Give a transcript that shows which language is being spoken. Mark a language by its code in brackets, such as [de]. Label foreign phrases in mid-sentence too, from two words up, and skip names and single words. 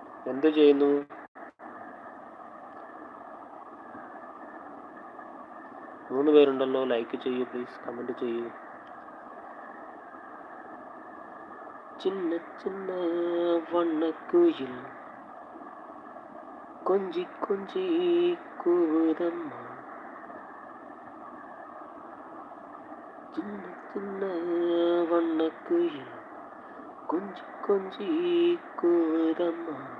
[ml] എന്ത് ചെയ്യുന്നു? മൂന്ന് പേരുണ്ടല്ലോ. ലൈക്ക് ചെയ്യൂ പ്ലീസ്, കമൻറ്റ് ചെയ്യൂ. [ta] சின்ன சின்ன வண்ணக்குயில் கொஞ்சி கொஞ்சி கூதம்மா, சின்ன சின்ன வண்ணக்குயில் கொஞ்சி கொஞ்சி கூதம்மா.